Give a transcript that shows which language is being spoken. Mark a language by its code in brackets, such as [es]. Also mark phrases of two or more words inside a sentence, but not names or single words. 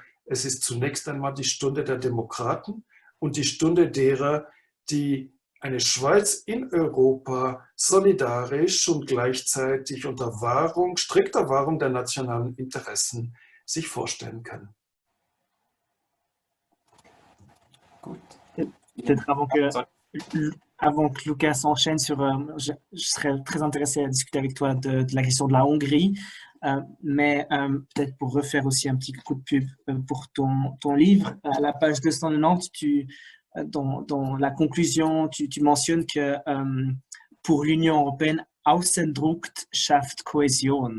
[de] Es ist zunächst einmal die Stunde der Demokraten und die Stunde derer, die eine Schweiz in Europa solidarisch und gleichzeitig unter strikter Wahrung der nationalen Interessen sich vorstellen können. Gut. [fr] Peut-être avant que Lucas s'enchaîne sur... je serais très intéressé à discuter avec toi de la question de la Hongrie, mais peut-être pour refaire aussi un petit coup de pub pour ton livre, à la page 290, dans la conclusion, tu mentionnes que pour l'Union européenne, [de] Außendruck schafft Kohäsion.